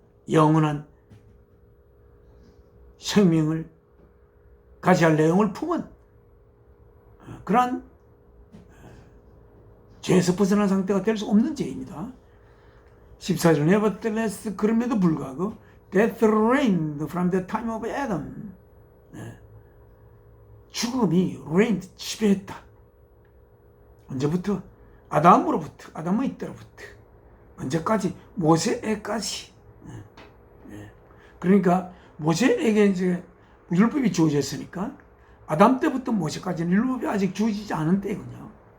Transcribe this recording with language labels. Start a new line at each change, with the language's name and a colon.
Korean: 영원한 생명을 가져야 할 내용을 품은 그러한 죄에서 벗어난 상태가 될 수 없는 죄입니다.
English: 14절 Nevertheless
Korean: 그럼에도 불구하고
English: Death reigned from the time of Adam.
Korean: 죽음이 reigned 지배했다. 언제부터? 아담의 때로부터 언제까지? 모세에까지. 그러니까 모세에게 이제 율법이 주어졌으니까 아담 때부터 모세까지는 율법이 아직 주어지지 않은 때군요.